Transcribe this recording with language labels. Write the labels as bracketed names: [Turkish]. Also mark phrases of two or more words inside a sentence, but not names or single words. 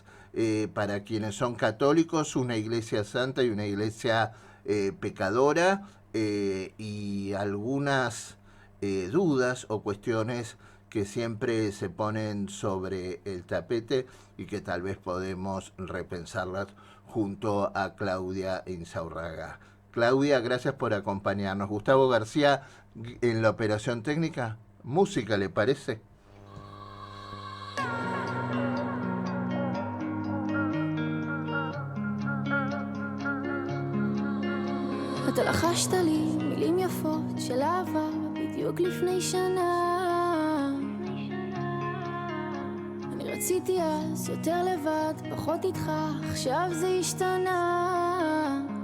[Spanish] Para quienes son católicos, una iglesia santa y una iglesia pecadora, y algunas dudas o cuestiones que siempre se ponen sobre el tapete y que tal vez podemos repensarlas junto a Claudia Insaurraga. Claudia, gracias por acompañarnos. Gustavo García en la operación técnica. Música, ¿le parece? [Hebrew] אתה לחשת לי מילים יפות של אהבה בדיוק לפני שנה. אני רציתי אז יותר לבד, פחות איתך, עכשיו זה השתנה.